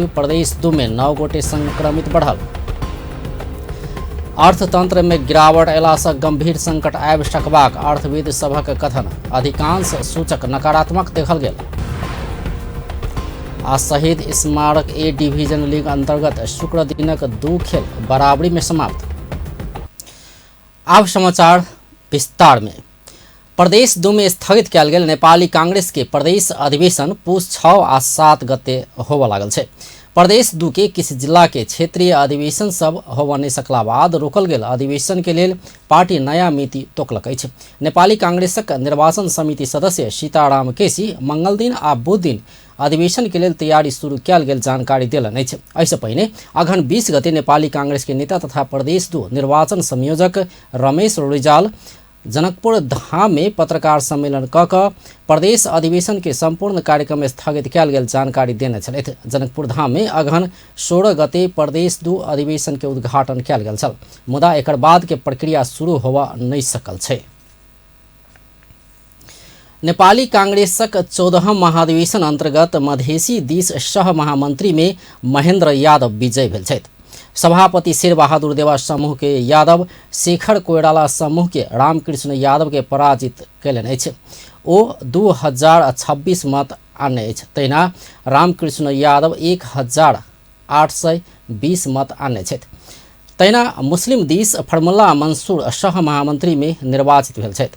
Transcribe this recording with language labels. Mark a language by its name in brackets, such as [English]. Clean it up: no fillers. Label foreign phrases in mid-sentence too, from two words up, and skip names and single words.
[Maithili] प्रदेश 2 में 9 गोटे संक्रमित बढ़ल। अर्थतंत्र में गिरावट अयलासँ गंभीर संकट आबि सकबाक अर्थविद सभक कथन। अधिकांश सूचक नकारात्मक देखल गेल। आ शहीद स्मारक ए डिवीजन लीग अंतर्गत शुक्र दिनक 2 खेल बराबरी में समाप्त। अब समाचार विस्तार में। प्रदेश 2 में स्थगित कयल गेल नेपाली कांग्रेस के प्रदेश अधिवेशन पूस 6 आ 7 गते होबय लागल छै। प्रदेश 2 के किसी जिला के क्षेत्रीय अधिवेशन सब होबय नहि सकला बाद रोकल गेल अधिवेशन के लेल पार्टी नया मिति तोकलक अछि। नेपाली कांग्रेसक निर्वाचन समिति सदस्य सीताराम केसी मंगल दिन आ बुध दिन अधिवेशन के लेल तैयारी शुरू कयल गेल जानकारी देलनि अछि। एहिसँ पहिने अघन 20 गते नेपाली कांग्रेस के नेता तथा प्रदेश 2 निर्वाचन संयोजक रमेश रिजाल जनकपुर धाम में पत्रकार सम्मेलन कऽ प्रदेश अधिवेशन के संपूर्ण कार्यक्रम स्थगित कयल गेल जानकारी देने छलथि। जनकपुर धाम में अघन 16 गते प्रदेश 2 अधिवेशन के उद्घाटन कयल गेल छल, मुदा एकर बाद के प्रक्रिया शुरू होबऽ नहि सकल छै। नेपाली कांग्रेसक 14हम महाधिवेशन अंतर्गत मधेसी दिस सह महामंत्री में महेंद्र यादव विजय भेल छथि। सभापति शेर बहादुर देवा समूह के यादव शेखर कोइराला समूह के रामकृष्ण यादव के पराजित कयलनि अछि। ओ 2026 मत आनने अछि। तहिना रामकृष्ण यादव 1820 मत आनने छथि। तहिना मुस्लिम दिस फर्मुल्ला मंसूर सह महामंत्री में निर्वाचित भेल छथि।